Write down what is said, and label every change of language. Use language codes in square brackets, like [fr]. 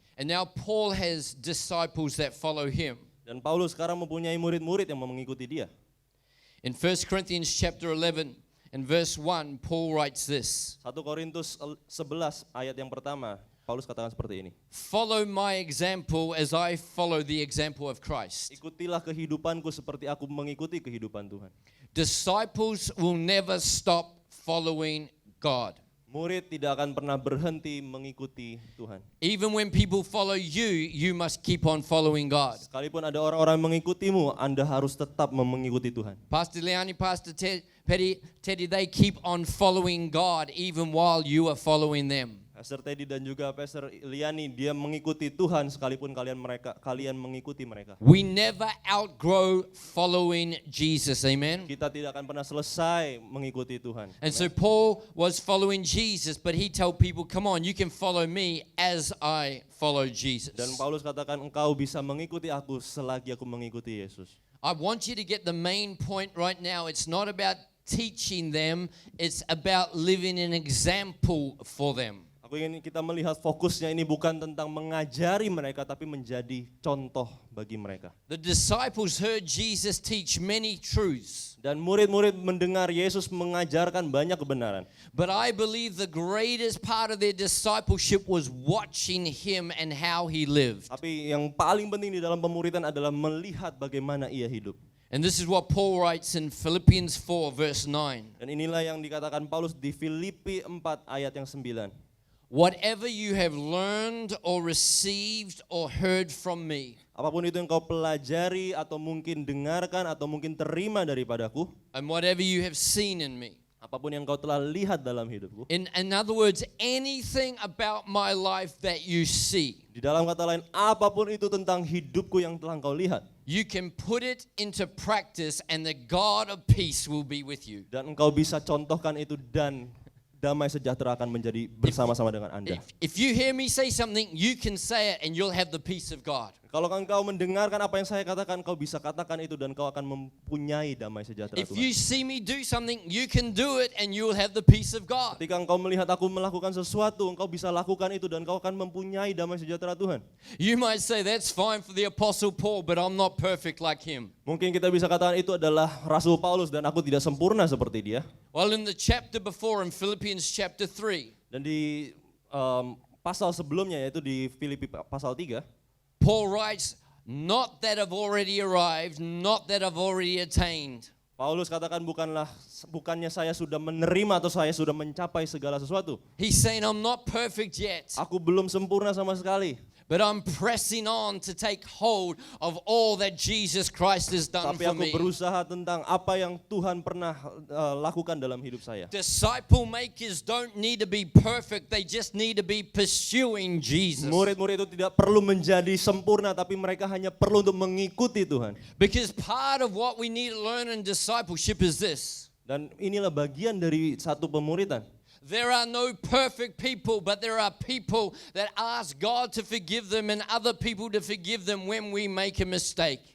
[en] And now Paul has disciples that follow him. [id] Dan Paulus sekarang mempunyai murid-murid yang mengikuti dia. [en] In 1 Corinthians chapter 11 and verse 1, Paul writes this. [id] 1 Korintus 11 ayat yang pertama, Paulus katakan seperti ini. [en] Follow my example as I follow the example of Christ. [id] Ikutilah kehidupanku seperti aku mengikuti kehidupan Tuhan. [en] Disciples will never stop following God. [id] Murid tidak akan pernah berhenti mengikuti Tuhan. [en] Even when people follow you, you must keep on following God. [id] Sekalipun ada orang-orang mengikutimu, Anda harus tetap mengikuti Tuhan. [en] Pastor Leani, Pastor Teddy, they keep on following God even while you are following them. [id] Pastor Teddy dan juga Pastor Liani, dia mengikuti Tuhan sekalipun kalian mengikuti mereka. [en] We never outgrow following Jesus, amen? [id] Kita tidak akan pernah selesai mengikuti Tuhan. [en] And so Paul was following Jesus, but he told people, come on, you can follow me as I follow Jesus. [id] Dan Paulus katakan, engkau bisa mengikuti aku selagi aku mengikuti Yesus. [en] I want you to get the main point right now. It's not about teaching them, it's about living an example for them. [id] Aku ingin kita melihat fokusnya ini bukan tentang mengajari mereka, tapi menjadi contoh bagi mereka. [en] The disciples heard Jesus teach many truths. [id] Dan murid-murid mendengar Yesus mengajarkan banyak kebenaran. [en] But I believe the greatest part of their discipleship was watching him and how he lived. [id] Tapi yang paling penting di dalam pemuridan adalah melihat bagaimana ia hidup. [en] And this is what Paul writes in Philippians 4 verse 9. [id] Dan inilah yang dikatakan Paulus di Filipi 4 ayat yang 9. [en] Whatever you have learned or received or heard from me. [id] Apapun itu yang kau pelajari atau mungkin dengarkan atau mungkin terima daripadaku. [en] And whatever you have seen in me. [id] Apapun yang kau telah lihat dalam hidupku. [en] In other words, anything about my life that you see. [id] Di dalam kata lain, apapun itu tentang hidupku yang telah kau lihat. [en] you can put it into practice and the God of peace will be with you. [id] Dan engkau bisa contohkan itu dan damai sejahtera akan menjadi bersama-sama dengan Anda. [en] If you hear me say something, you can say it and you'll have the peace of God. [id] Kalau engkau mendengarkan apa yang saya katakan, kau bisa katakan itu dan kau akan mempunyai damai sejahtera [en] If [id] Tuhan. [en] you see me do something, you can do it and you'll have the peace of God. [id] Ketika engkau melihat aku melakukan sesuatu, engkau bisa lakukan itu dan kau akan mempunyai damai sejahtera Tuhan. [en] You might say that's fine for the Apostle Paul, but I'm not perfect like him. [id] Mungkin kita bisa katakan itu adalah Rasul Paulus dan aku tidak sempurna seperti dia. [en] Well, in the chapter before, in Philippians chapter 3, [id] Dan di pasal sebelumnya, yaitu di Filipi pasal 3, [en] Paul writes, not that I've already arrived, not that I've already attained. [id] Paulus katakan bukannya saya sudah menerima atau saya sudah mencapai segala sesuatu. [en] He's saying I'm not perfect yet, [id] Aku belum sempurna sama sekali. [en] but I'm pressing on to take hold of all that Jesus Christ has done [id] Tapi [en] for [id] aku [en] me. [id] berusaha tentang apa yang Tuhan pernah lakukan dalam hidup saya. [en] Disciple makers don't need to be perfect, they just need to be pursuing Jesus. [id] Murid-murid itu tidak perlu menjadi sempurna, tapi mereka hanya perlu untuk mengikuti Tuhan. [en] Because part of what we need to learn in discipleship is this. [id] Dan inilah bagian dari satu pemuridan. [en] There are no perfect people, but there are people that ask God to forgive them and other people to forgive them when we make a mistake.